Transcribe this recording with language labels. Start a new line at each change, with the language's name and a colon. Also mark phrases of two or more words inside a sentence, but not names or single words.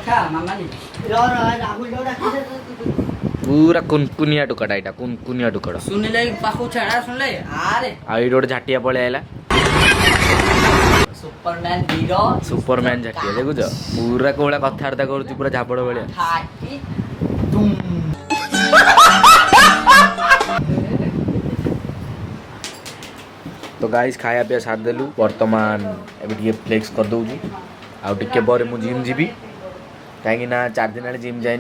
Odia: ପୁରା କୁନକୁନିଆ ଟୁକାଟା, ଏଇଟା କୁନକୁନିଆ ଟୁକାଟା। ଆଉ ଏଇଠି ଗୋଟେ ଝାଟିଆ ପଳେଇ ଆଇଲା, ସୁପରମ୍ୟାନ ଝାଟିଆ। ଦେଖୁଛ ପୁରା କୋଉଭଳିଆ କଥାବାର୍ତ୍ତା କରୁଛି, ପୁରା ଝାବଡ଼ ଭଳିଆ। ତ ଗାଇସ ଖାଆ ପିଆ ସାରିଦେଲୁ, ବର୍ତ୍ତମାନ ଏବେ ଟିକେ ଫ୍ଲେକ୍ସ କରଦଉଛୁ। ଆଉ ଟିକେ ପରେ ମୁଁ ଜିମ ଯିବି, କହିଁ 4 ଦିନ ହେଲାଣି ଜିମ ଯାଇନି।